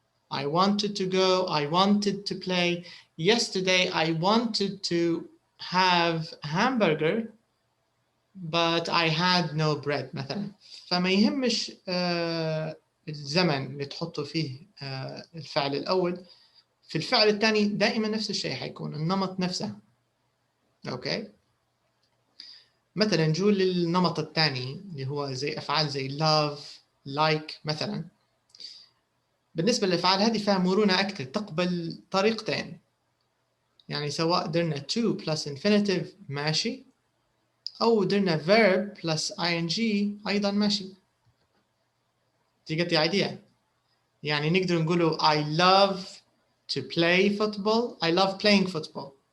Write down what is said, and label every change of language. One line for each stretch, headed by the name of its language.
English: I wanted to go, I wanted to play. Yesterday I wanted to have hamburger but I had no bread مثلا.
Arabic: فما يهمش الزمن اللي تحطوا فيه الفعل الأول. في الفعل الثاني دائما نفس الشيء حيكون النمط نفسه. أوكي. مثلا نجول للنمط الثاني اللي هو زي أفعال زي love, like مثلا. بالنسبة للأفعال هذه فيها مرونة أكثر، تقبل طريقتين. يعني سواء درنا to plus infinitive ماشي، أو درنا verb plus ing أيضا ماشي.
English: Do you get the idea?
Arabic: يعني نقدر نقوله
English: I love to play football. I love playing football.